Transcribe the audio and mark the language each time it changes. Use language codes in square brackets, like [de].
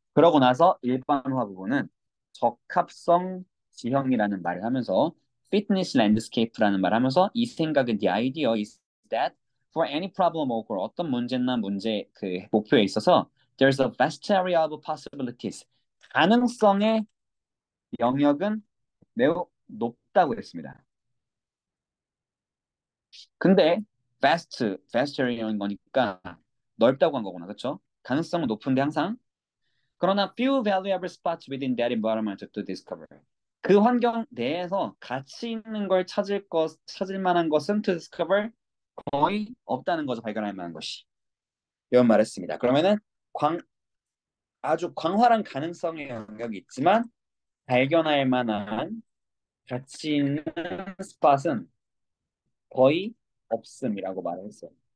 [ko] 그러고 나서 일반화 부분은 적합성 지형이라는 말을 하면서 [en] fitness landscape [ko] 라는 말을 하면서 이 생각은 [en] the idea is that for any problem or goal, [ko] 어떤 문제나 문제 그 목표에 있어서 [en] there's a vast area of possibilities [ko] 가능성의 영역은 매우 높다고 했습니다. 근데 [en] vast area [ko] 인 거니까 넓다고 한 거구나, 그렇죠? 가능성은 높은데 항상 그러나 [en] few valuable spots within that environment to discover. [ko] 그 환경 내에서 가치 있는 걸 찾을 만한 것은 [en] to discover [ko] 거의 없다는 거죠. 발견할 만한 것이. 이런 말했습니다. 그러면은 광, 아주 광활한 가능성의 영역이 있지만 발견할 만한 가치 있는 스팟은 거의 없음이라고 말을 했어요.